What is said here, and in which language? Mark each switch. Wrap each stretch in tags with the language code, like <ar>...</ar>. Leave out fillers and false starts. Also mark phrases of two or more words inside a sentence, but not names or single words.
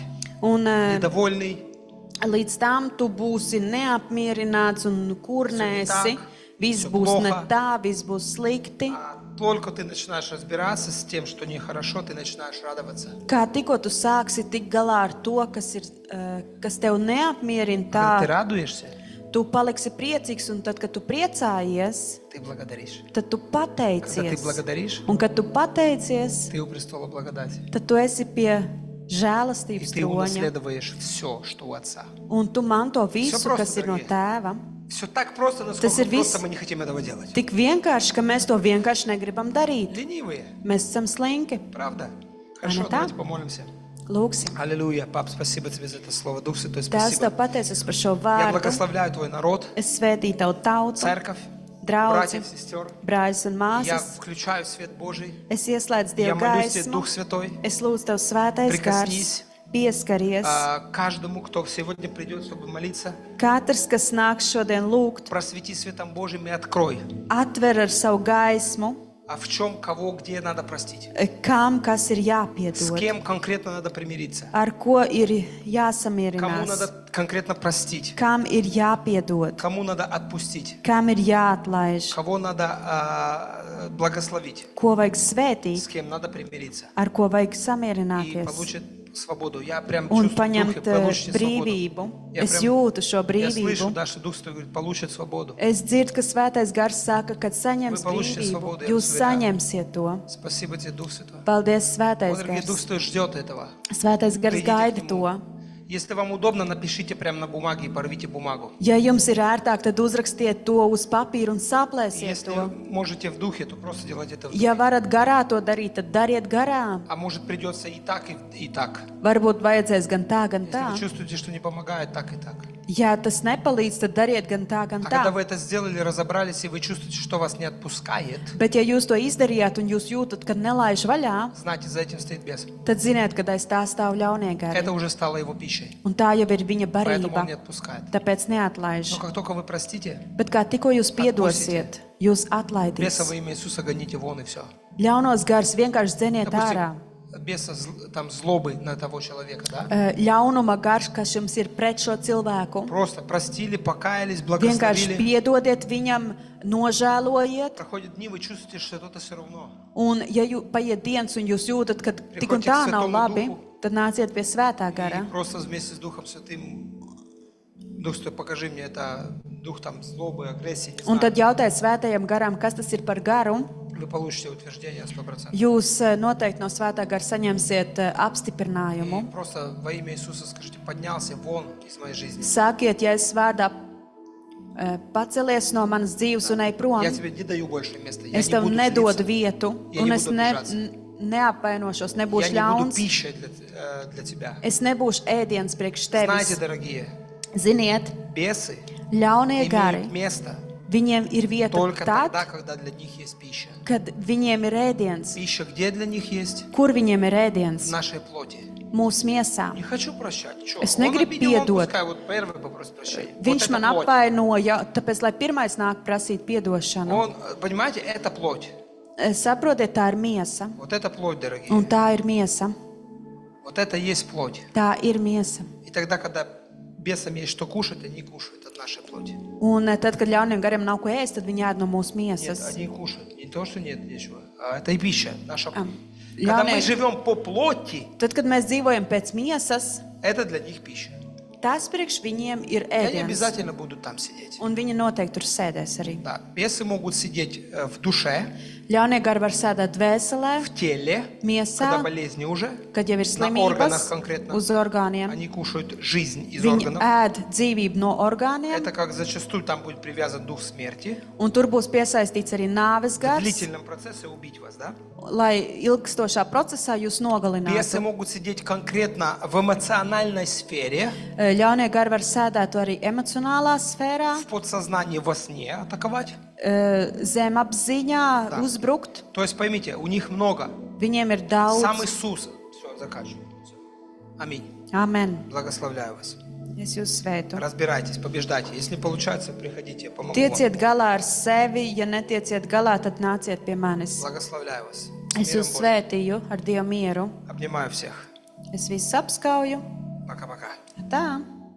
<lv>Un</lv> <ru>недовольный.</ru> <lv>līdz tam tu būsi neapmierināts un kurnēsi.</lv> <ru>так,</ru> <lv>Viss</lv> <ru>всё</ru> <lv>būs ne</lv> <ru>плохо.</ru> <lv>tā, viss būs slikti.</lv> <ru>Только ты начинаешь разбираться с тем, что нехорошо, ты начинаешь радоваться.</ru> <lv>Kā tikko tu sāksi tikt galā ar to, kas tev neapmierina,</lv> <ru>Когда ты</ru> <lv>tā</lv> <ru>радуешься,</ru> <lv>tu paliksi priecīgs, un tad, kad tu priecājies,</lv> <ru>ты благодаришь.</ru> <lv>tad tu</lv> <ru>Когда ты</ru> <lv>pateicies.</lv> <ru>благодаришь,</ru> <lv>Un kad tu pateicies,</lv> <ru>ты у престола благодати.</ru> <lv>tad tu esi pie</lv> <ru>И</ru> <lv>žēlastības</lv> <ru>ты</ru> <lv>troņa,</lv> <ru>унаследуешь все, что у Отца.</ru> <lv>un tu manto visu,</lv> <ru>просто,</ru> <lv>kas ir no darbie. tēva.</lv> <ru>Все так просто,</ru> <lv>Tas</lv> <ru>насколько</ru> <lv>ir</lv> <ru>просто</ru> <lv>viss</lv> <ru>мы не хотим этого делать.</ru> <lv>tik vienkārši, ka mēs to vienkārši negribam darīt.</lv> <ru>Ленивые,</ru> <lv>Mēs esam slinki.</lv> <ru>правда? Хорошо, так? давайте помолимся.</ru> <lv>Lūksim.</lv> <ru>Аллилуйя. Пап, спасибо тебе за это слово. Дух Святой,</ru> <lv>Tēvs, tev</lv> <ru>спасибо.</ru> <lv>pateicos par šo</lv> <ru>Я</ru> <lv>vārdu.</lv> <ru>благословляю Твой народ,</ru> <lv>Es svētīju tavu tautu,</lv> <ru>церковь,</ru> <lv>draugu,</lv> <ru>братьев, сестер.</ru> <lv>brāļus un</lv> <ru>Я</ru> <lv>māsas.</lv> <ru>включаю свет Божий.</ru> <lv>Es ieslēdzu</lv> <ru>Я</ru> <lv>Dievu</lv> <ru>молюсь Тебе,</ru> <lv>gaismu.</lv> <ru>Дух Святой,</ru> <lv>Es lūdzu Tev svētais</lv> <ru>Prikasnīs.</ru> <lv>gars. Pieskaries.</lv> <ru>каждому, кто сегодня придет, чтобы молиться.</ru> <lv>Katrs, kas nāks šodien lūgt,</lv> <ru>Просвети светом Божьим и открой.</ru> <lv>atver ar savu gaismu,</lv> <ru>А в чем, кого, где надо простить?</ru> <lv>kam kas ir</lv> <ru>С</ru> <lv>jāpiedod,</lv> <ru>кем конкретно надо примириться?</ru> <lv>ar ko ir</lv> <ru>Кому</ru> <lv>jāsamierinās,</lv> <ru>надо конкретно простить?</ru> <lv>kam ir jāpiedod,</lv> <ru>Кому надо отпустить?</ru> <lv>kam ir jāatlaiž,</lv> <ru>Кого надо благословить?</ru> <lv>ko vajag</lv> <ru>С</ru> <lv>svētīt,</lv> <ru>кем надо примириться?</ru> <lv>ar ko vajag</lv> <ru>И</ru> <lv>samierināties.</lv> <ru>получит свободу. Я прям</ru> <lv>Un</lv> <ru>чувствую в духе,</ru> <lv>paņemt</lv> <ru>получите свободу.</ru> <lv>brīvību.</lv> <ru>Я</ru> <lv>Es</lv> <ru>прям-</ru> <lv>jūtu šo</lv> <ru>Я слышу,</ru> <lv>brīvību.</lv> <ru>да, что Дух Святой говорит, получит свободу.</ru> <lv>Es dzirdu, ka svētais gars saka, kad saņems</lv> <ru>Вы получите</ru> <lv>brīvību,</lv> <ru>свободу, я</ru> <lv>jūs</lv> <ru>вас уверяю.</ru> <lv>saņemsiet to.</lv> <ru>Спасибо тебе, Дух Святой.</ru> <lv>Paldies, svētais</lv> <ru>Вот, дорогие, Дух</ru> <lv>gars.</lv> <ru>Святой ждет этого.</ru> <lv>Svētais gars</lv> <ru>Придите</ru> <lv>gaida</lv> <ru>к</ru> <lv>to.</lv> <ru>нему. Если вам удобно, напишите прямо на бумаге и порвите бумагу.</ru> <lv>Ja jums ir ērtāk, tad uzrakstiet to uz papīra un saplēsiet</lv> <ru>Если</ru> <lv>to.</lv> <ru>можете в духе, то просто делайте это в духе.</ru> <lv>Ja varat garā to darīt, tad dariet garā.</lv> <ru>А может придется и так, и так.</ru> <lv>Varbūt vajadzēs gan tā, gan</lv> <ru>Если</ru> <lv>tā.</lv> <ru>вы чувствуете, что не помогает, так и так.</ru> <lv>Ja tas nepalīdz, tad dariet gan tā, gan</lv> <ru>А когда</ru> <lv>tā.</lv> <ru>вы это сделали, разобрались, и вы чувствуете, что вас не отпускает,</ru> <lv>Bet ja jūs to izdarījāt un jūs jūtat, ka nelaiž vaļā,</lv> <ru>знайте, за этим стоит бес.</ru> <lv>tad ziniet, ka aiz tā stāv ļaunie gari.</lv> <ru>Это уже стало его пищей.</ru> <lv>Un tā jau ir viņa</lv> <ru>Поэтому он</ru> <lv>barība.</lv> <ru>не отпускает.</ru> <lv>Tāpēc neatlaiž.</lv> <ru>Но как только вы простите,</ru> <lv>Bet kā tikko jūs piedosiet, jūs atlaidīs.</lv> <ru>беса во имя Иисуса гоните вон и все.</ru> <lv>Ļaunos gars vienkārši dzeniet ārā.</lv> <ru>Допустим, беса там злобы на того человека, да?</ru> <lv>Ļaunuma gars, kas jums ir pret šo cilvēku.</lv> <ru>Просто простили, покаялись,</ru> <lv>Vienkārši</lv> <ru>благословили.</ru> <lv>piedodiet viņam, nožēlojiet.</lv> <ru>Проходят дни, вы чувствуете, что это все равно.</ru> <lv>Un, ja paiet dienas un jūs jūtat, ka tik un Priekšā tā tik nav</lv> <ru>Svētomu</ru> <lv>labi,</lv> <ru>Duhu.</ru> <lv>tad nāciet pie svētā</lv> <ru>И</ru> <lv>gara.</lv> <ru>просто вместе с Духом Святым, Дух Святой, покажи мне это, дух там злобы, агрессии, не</ru> <lv>Un</lv> <ru>знаю.</ru> <lv>tad jautājiet svētajam garam, kas tas ir par garu.</lv> <ru>Вы получите утверждение 100%.</ru> <lv>Jūs noteikti no svētā gara saņemsiet</lv> <ru>И</ru> <lv>apstiprinājumu.</lv> <ru>просто во имя Иисуса скажите, поднялся вон из моей жизни.</ru> <lv>Sakiet, ja es vārdā pacelies no manas dzīves un ej prom,</lv> <ru>Я тебе не даю больше места. Я</ru> <lv>es</lv> <ru>не</ru> <lv>tev</lv> <ru>буду</ru> <lv>nedodu</lv> <ru>злиться.</ru> <lv>vietu, Ja un</lv> <ru>не</ru> <lv>es</lv> <ru>буду обижаться.</ru> <lv>neapvainošos,</lv> <ru>Я</ru> <lv>nebūšu</lv> <ru>не буду</ru> <lv>ļauns.</lv> <ru>пищей для тебя.</ru> <lv>Es nebūšu ēdiens priekš</lv> <ru>Знаете,</ru> <lv>tevis.</lv> <ru>дорогие,</ru> <lv>Ziniet,</lv> <ru>бесы</ru> <lv>ļaunie gari,</lv> <ru>имеют место</ru> <lv>viņiem ir vieta</lv> <ru>только тогда,</ru> <lv>tad,</lv> <ru>когда для них есть пища.</ru> <lv>kad viņiem ir ēdiens.</lv> <ru>Пища где для них есть?</ru> <lv>Kur viņiem ir</lv> <ru>В</ru> <lv>ēdiens?</lv> <ru>нашей плоти.</ru> <lv>Mūsu miesā.</lv> <ru>Не хочу прощать. Чё?</ru> <lv>Es</lv> <ru>Он</ru> <lv>negribu</lv> <ru>обидел, он</ru> <lv>piedot.</lv> <ru>пускай вот первый попросит прощения. Вот</ru> <lv>Viņš</lv> <ru>это</ru> <lv>man</lv> <ru>плоть.</ru> <lv>apvainoja, tāpēc, lai pirmais nāk prasīt piedošanu.</lv> <ru>Он, понимаете, это плоть.</ru> <lv>Saprotiet, tā ir miesa.</lv> <ru>Вот это плоть, дорогие.</ru> <lv>Un tā ir miesa.</lv> <ru>Вот это есть плоть.</ru> <lv>Tā ir miesa.</lv> <ru>И тогда, когда бесам есть что кушать, они кушают от нашей плоти.</ru> <lv>Un tad, kad ļauniem gariem nav ko ēst, tad viņi ēd no mūsu</lv> <ru>Нет,</ru> <lv>miesas.</lv> <ru>они кушают. Не то, что нет ничего. А это и пища. Наша... А, Когда главное- мы живем по плоти,</ru> <lv>Tad, kad mēs dzīvojam pēc miesas,</lv> <ru>это для них пища.</ru> <lv>tas priekš viņiem ir</lv> <ru>И они</ru> <lv>ēdiens.</lv> <ru>обязательно будут там сидеть.</ru> <lv>Un viņi noteikti tur sēdēs arī.</lv> <ru>Да. Бесы могут сидеть в душе,</ru> <lv>Ļaunie gari var sēdēt dvēselē,</lv> <ru>в теле,</ru> <lv>miesā,</lv> <ru>когда болезни уже.</ru> <lv>kad jau ir</lv> <ru>На органах</ru> <lv>slimības</lv> <ru>конкретно.</ru> <lv>uz orgāniem.</lv> <ru>Они кушают жизнь из</ru> <lv>Viņi</lv> <ru>органов.</ru> <lv>ēd dzīvību no orgāniem,</lv> <ru>Это как зачастую там будет привязан дух смерти.</ru> <lv>un tur būs piesaistīts arī nāves</lv> <ru>В</ru> <lv>gars,</lv> <ru>длительном процессе убить вас, да?</ru> <lv>lai ilgstošā procesā jūs</lv> <ru>Бесы</ru> <lv>nogalinātu.</lv> <ru>могут сидеть конкретно в эмоциональной сфере,</ru> <lv>Ļaunie gari var sēdēt arī emocionālā sfērā,</lv> <ru>в подсознании во сне атаковать.</ru> <lv>zem apziņā, uzbrukt.</lv> <ru>То есть поймите, у них много.</ru> <lv>Viņiem ir</lv> <ru>Сам</ru> <lv>daudz.</lv> <ru>Иисус. Все, заканчиваю. Всё. Аминь.</ru> <lv>Amen.</lv> <ru>Благословляю вас.</ru> <lv>Es jūs sveitu.</lv> <ru>Разбирайтесь, побеждайте. Если не получается, приходите, я помогу вам.</ru> <lv>Tieciet galā ar sevi, ja netieciet galā, tad nāciet pie manis.</lv> <ru>Благословляю вас. С</ru> <lv>Es</lv> <ru>миром</ru> <lv>jūs</lv> <ru>Божьим.</ru> <lv>svētīju ar Dievu mieru.</lv> <ru>Обнимаю всех.</ru> <lv>Es visus apskauju.</lv> <ru>Пока-пока.</ru> <lv>Tā.</lv>